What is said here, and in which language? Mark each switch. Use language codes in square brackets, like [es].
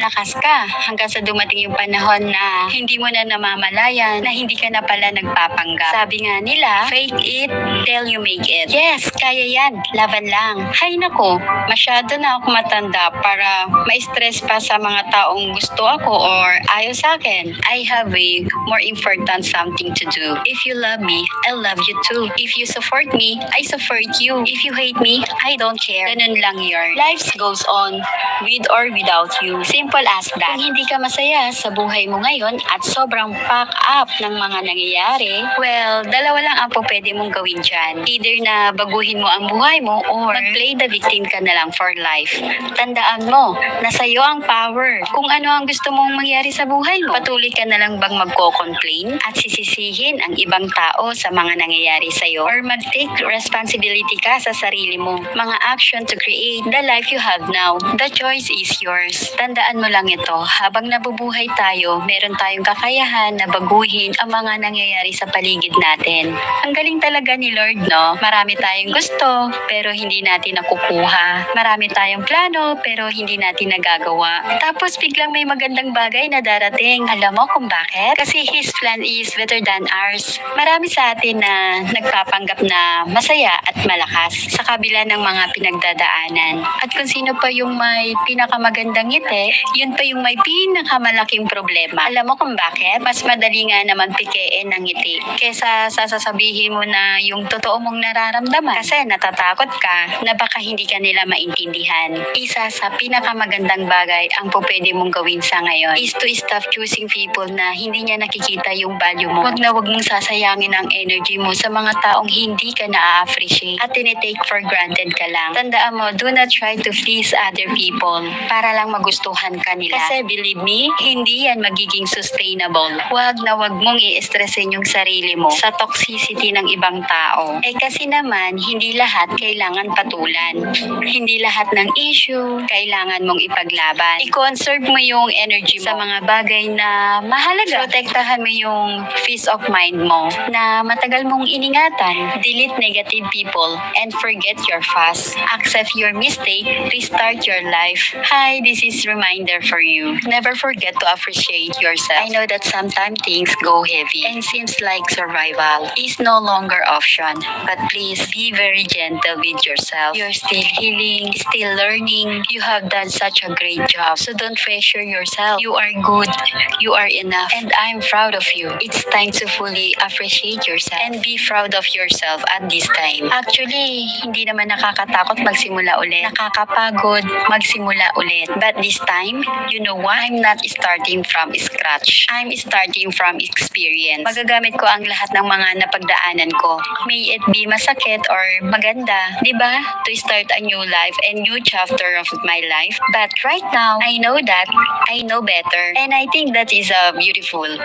[tl] Malakas ka hanggang sa dumating yung panahon na hindi mo na namamalayan na hindi ka na pala nagpapanggap. Sabi nga nila, [en] fake it till you make it. [tl] Yes, kaya yan. Laban lang. Hay nako, masyado na ako matanda para ma-stress pa sa mga taong gusto ako or ayaw sa akin. [en] I have a more important something to do. If you love me, I love you too. If you support me, I support you. If you hate me, I don't care. [tl] Ganun lang yun. [en] Life goes on with or without you. Simple as that. [tl] Kung hindi ka masaya sa buhay mo ngayon at sobrang pack up ng mga nangyayari, well, dalawa lang ang po pwede mong gawin dyan. Either na baguhin mo ang buhay mo or mag- [en] play the victim [tl] ka na lang [en] for life. [tl] Tandaan mo na sa'yo ang power. Kung ano ang gusto mong mangyari sa buhay mo, patuloy ka na lang bang magko-complain at sisisihin ang ibang tao sa mga nangyayari sa'yo or mag-take responsibility ka sa sarili mo. [en] Mga action to create the life you have now. The choice is yours. [tl] Tandaan mo lang ito, habang nabubuhay tayo, meron tayong kakayahan na baguhin ang mga nangyayari sa paligid natin. Ang galing talaga ni Lord, no? Marami tayong gusto, pero hindi natin nakukuha. Marami tayong plano, pero hindi natin nagagawa. Tapos biglang may magandang bagay na darating. Alam mo kung bakit? Kasi [en] His plan is better than ours. [tl] Marami sa atin na nagpapanggap na masaya at malakas sa kabila ng mga pinagdadaanan. At kung sino pa yung may pinakamagandang ngiti, yun pa yung may pinakamalaking problema. Alam mo kung bakit? Mas madali nga naman pikein ng ngiti kesa sasasabihin mo na yung totoo mong nararamdaman. Kasi natatakot ka na baka hindi ka nila maintindihan. Isa sa pinakamagandang bagay ang po pwede mong gawin sa ngayon [en] is to stop choosing people [tl] na hindi niya nakikita yung value mo. Wag na wag mong sasayangin ang energy mo sa mga taong hindi ka na-appreciate at tinitake for granted ka lang. Tandaan mo, [en] do not try to please other people [tl] para lang magustuhan ka nila. Kasi [en] believe me, [tl] hindi yan magiging sustainable. Wag na wag mong i-stressin yung sarili mo sa toxicity ng ibang tao. Kasi naman, hindi lahat kailangan patulan. Hindi lahat ng issue kailangan mong ipaglaban. I-conserve mo yung energy mo sa mga bagay na mahalaga. Protektahan mo yung [en] peace of mind [tl] mo na matagal mong iningatan. [en] Delete negative people and forget your past. Accept your mistake. Restart your life. Hi, this is reminder for you. Never forget to appreciate yourself. I know that sometimes things go heavy and seems like survival is no longer option. But please be very gentle with yourself. You're still healing, still learning. You have done such a great job. So don't pressure yourself. You are good. You are enough. And I'm proud of you. It's time to fully appreciate yourself and be proud of yourself at this time. [tl] Actually, hindi naman nakakatakot magsimula ulit. Nakakapagod magsimula ulit. [en] But this time, you know what? I'm not starting from scratch. I'm starting from experience. [tl] Magagamit ko ang lahat ng mga napagdaanan ko. [en] May it be [tl] masakit or maganda, di ba? [en] To start a new life and new chapter of my life. But right now, I know that I know better. And I think that is beautiful.